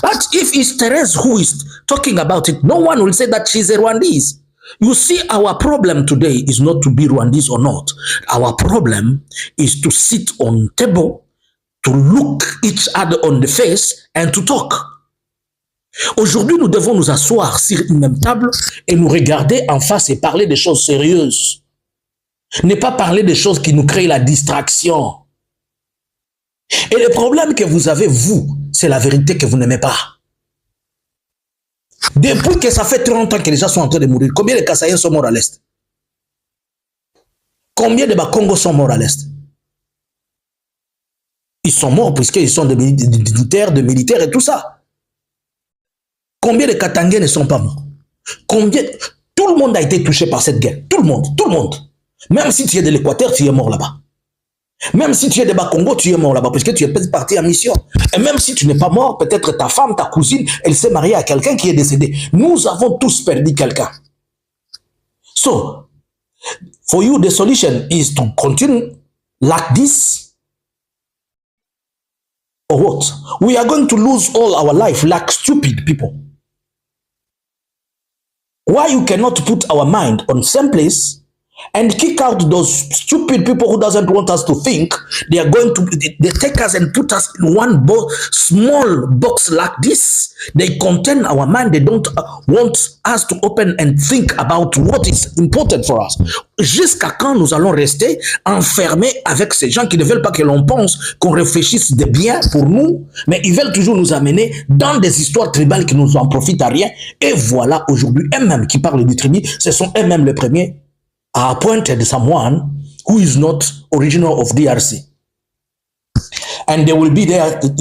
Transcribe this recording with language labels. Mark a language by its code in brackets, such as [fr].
[en] But if it's Therese who is talking about it, no one will say that she's a Rwandese. You see, our problem today is not to be Rwandese or not. Our problem is to sit on table, to look each other on the face and to talk. [fr] Aujourd'hui, nous devons nous asseoir sur une même table et nous regarder en face et parler des choses sérieuses. Ne pas parler des choses qui nous créent la distraction. Et le problème que vous avez, vous, c'est la vérité que vous n'aimez pas. Depuis que ça fait 30 ans que les gens sont en train de mourir, combien de Kassaïens sont morts à l'Est? Combien de Bakongos sont morts à l'Est? Ils sont morts puisqu'ils sont des militaires et tout ça. Combien de Katangais ne sont pas morts? Combien? Tout le monde a été touché par cette guerre. Tout le monde. Même si tu es de l'Équateur, tu es mort là-bas. Même si tu es de Bas-Congo, tu es mort là-bas, parce que tu es peut-être parti en mission. Et même si tu n'es pas mort, peut-être ta femme, ta cousine, elle s'est mariée à quelqu'un qui est décédé. Nous avons tous perdu quelqu'un. [en] So, for you, the solution is to continue like this? Or what? We are going to lose all our life like stupid people. Why you cannot put our mind on same place and kick out those stupid people who doesn't want us to think? They are going to, they take us and put us in one small box like this. They contain our mind. They don't want us to open and think about what is important for us. [fr] Jusqu'à quand nous allons rester enfermés avec ces gens qui ne veulent pas que l'on pense, qu'on réfléchisse de bien pour nous, mais ils veulent toujours nous amener dans des histoires tribales qui nous en profitent à rien. Et voilà, aujourd'hui, eux-mêmes qui parlent du tribu, ce sont eux-mêmes les premiers à [en] appointed someone who is not original of DRC. And they will be there.